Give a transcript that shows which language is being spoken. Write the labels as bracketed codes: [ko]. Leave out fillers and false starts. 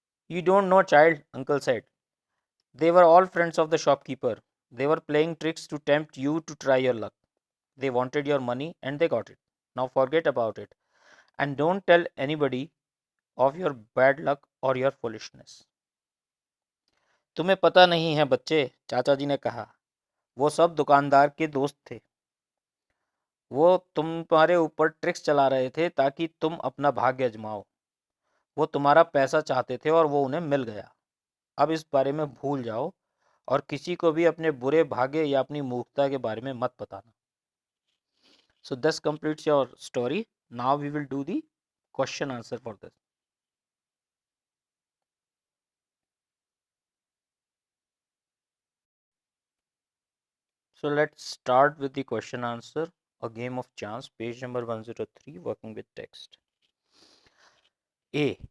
[en] You don't know, child, uncle said. They were all friends of the shopkeeper. They were playing tricks to tempt you to try your luck. They wanted your money and they got it. Now forget about it and don't tell anybody of your bad luck or your foolishness. [hi] तुम्हें पता नहीं है बच्चे, चाचा जी ने कहा, वो सब दुकानदार के दोस्त थे। वो तुम्हारे ऊपर ट्रिक्स चला रहे थे ताकि तुम अपना भाग्य आजमाओ। वो तुम्हारा पैसा चाहते थे और वो उन्हें मिल गया। अब इस बारे में भूल जाओ और किसी को भी अपने बुरे भाग्य या अपनी मूर्खता के बारे में मत बताना। [en] So this completes your story. Now we will do the question answer for this. So let's start with the question answer. A game of chance, page number 103, working with text. A.